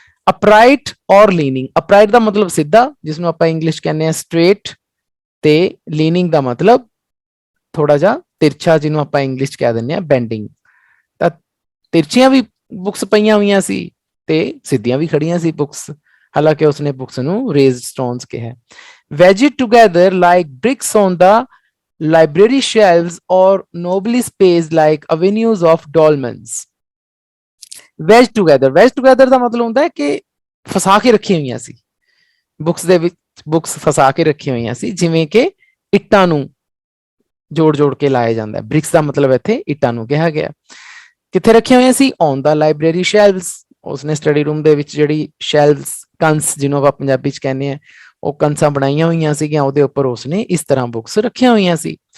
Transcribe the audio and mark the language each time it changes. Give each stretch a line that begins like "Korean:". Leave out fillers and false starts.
English: upright or leaning,
Punjabi: ਅਪਰਾਈਟ ਦਾ ਮਤਲਬ ਸਿੱਧਾ, ਜਿਸਨੂੰ ਆਪਾਂ ਇੰਗਲਿਸ਼ ਕਹਿੰਦੇ ਆ ਸਟ੍ਰੇਟ, ਤੇ ਲੀਨਿੰਗ ਦਾ ਮਤਲਬ ਥੋੜਾ ਜਿਹਾ ਤਿਰਛਾ, ਜਿਹਨੂੰ ਆਪਾਂ ਇੰਗਲਿਸ਼ ਕਹਿ ਦਿੰਦੇ ਆ ਬੈਂਡਿੰਗ। ਤਾਂ ਤਿਰਛੀਆਂ ਵੀ ਬੁੱਕਸ ਪਈਆਂ ਹੋਈਆਂ ਸੀ ਤੇ ਸਿੱਧੀਆਂ ਵੀ ਖੜੀਆਂ ਸੀ ਬੁੱਕਸ, ਹਾਲਾਂਕਿ ਉਸਨੇ ਬੁੱਕਸ ਨੂੰ ਰੇਜ਼ਡ ਸਟੋਨਸ ਕਿਹਾ।
English: Wedged together like bricks on the library shelves or nobly spaced like avenues of dolmens। wedged together
Punjabi: ਦਾ ਮਤਲਬ ਹੁੰਦਾ ਹੈ ਕਿ ਫਸਾ ਕੇ ਰੱਖੀਆਂ ਹੋਈਆਂ ਸੀ ਬੁੱਕਸ ਦੇ ਵਿੱਚ, ਬੁੱਕਸ ਫਸਾ ਕੇ ਰੱਖੀਆਂ ਹੋਈਆਂ ਸੀ, ਜਿਵੇਂ ਕਿ ਇੱਟਾਂ ਨੂੰ ਜੋੜ ਜੋੜ ਕੇ ਲਾਇਆ ਜਾਂਦਾ ਹੈ। ਬ੍ਰਿਕਸ ਦਾ ਮਤਲਬ ਇੱਥੇ ਇੱਟਾਂ ਨੂੰ ਕਿਹਾ ਗਿਆ। ਕਿੱਥੇ ਰੱਖੀਆਂ ਹੋਈਆਂ ਸੀ?
English: on the library shelves,
Punjabi: ਉਸਨੇ ਸਟੱਡੀ ਰੂਮ ਦੇ ਵਿੱਚ ਜਿਹੜੀ ਸ਼ੈਲਵਸ, ਕੰਸ ਜਿਹਨੂੰ ਆਪਾਂ ਪੰਜਾਬੀ ਚ ਕਹਿੰਦੇ ਆ, ਉਹ ਕੰਸਾਂ ਬਣਾਈਆਂ ਹੋਈਆਂ ਸੀਗੀਆਂ, ਉਹਦੇ ਉੱਪਰ ਉਸਨੇ ਇਸ ਤਰ੍ਹਾਂ ਬੁੱਕਸ ਰੱਖੀਆਂ ਹੋਈਆਂ ਸੀ।